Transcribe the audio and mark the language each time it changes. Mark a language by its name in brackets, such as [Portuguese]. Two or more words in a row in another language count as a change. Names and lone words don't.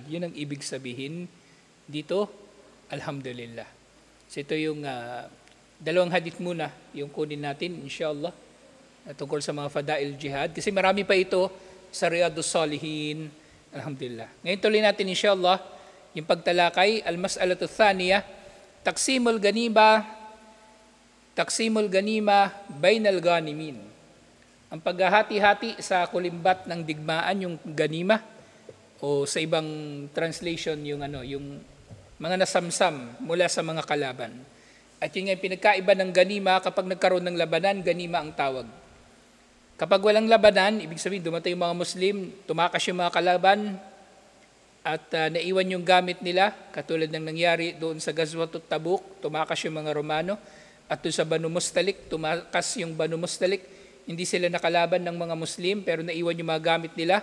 [Filipino] Yun ang ibig sabihin dito, alhamdulillah. So ito yung dalawang hadith muna, yung kunin natin, inshallah, tungkol sa mga [Arabic] فضائل الجهاد. [Filipino] Kasi marami pa ito sa Riyadus Salihin, alhamdulillah. Ngayon tuloy natin, inshallah, yung pagtalakay, [Arabic] المسألة الثانية تقسيم الغنيمة بين الغانمين. [Filipino] Ang paghahati-hati sa kulimbat ng digmaan, yung ganima, o sa ibang translation, yung mga nasamsam mula sa mga kalaban. At yun nga yung pinagkaiba ng ganima, kapag nagkaroon ng labanan, ganima ang tawag. Kapag walang labanan, ibig sabihin dumatay yung mga Muslim, tumakas yung mga kalaban, at naiwan yung gamit nila, katulad ng nangyari doon sa Gazwatut Tabuk, tumakas yung mga Romano, at doon sa Banu Mustalik, tumakas yung Banu Mustalik, hindi sila nakalaban ng mga Muslim, pero naiwan yung mga gamit nila.